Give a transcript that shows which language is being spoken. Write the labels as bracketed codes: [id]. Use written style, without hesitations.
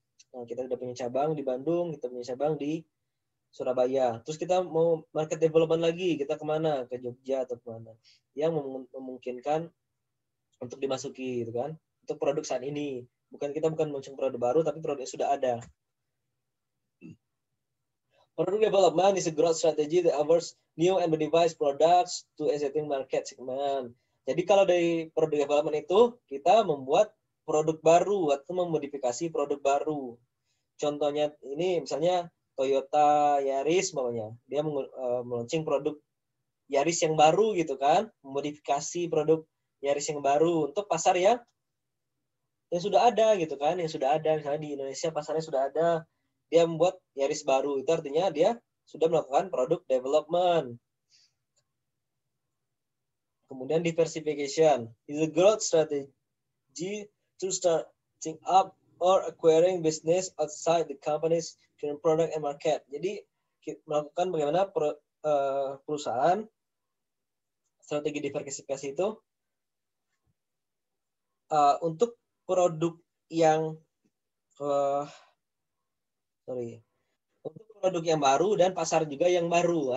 [id] Nah, kita sudah punya cabang di Bandung, kita punya cabang di Surabaya. Terus kita mau market development lagi, kita kemana? Ke Jogja atau kemana? Yang memungkinkan untuk dimasuki, gitu kan? Untuk produk saat ini. Kita bukan launching produk baru, tapi produknya sudah ada. [en] Product development is a growth strategy that offers new and modified products to existing market segment. [id] Jadi kalau dari product development itu kita membuat produk baru atau memodifikasi produk baru. Contohnya ini misalnya Toyota Yaris namanya. Dia meluncing produk Yaris yang baru gitu kan, memodifikasi produk Yaris yang baru untuk pasar yang sudah ada gitu kan, yang sudah ada misalnya di Indonesia pasarnya sudah ada. Dia membuat Yaris baru, itu artinya dia sudah melakukan product development. [en] Kemudian diversification is a growth strategy to starting up or acquiring business outside the company's current product and market. [id] Jadi melakukan bagaimana perusahaan strategi diversifikasi itu untuk produk yang untuk produk yang baru dan pasar juga yang baru.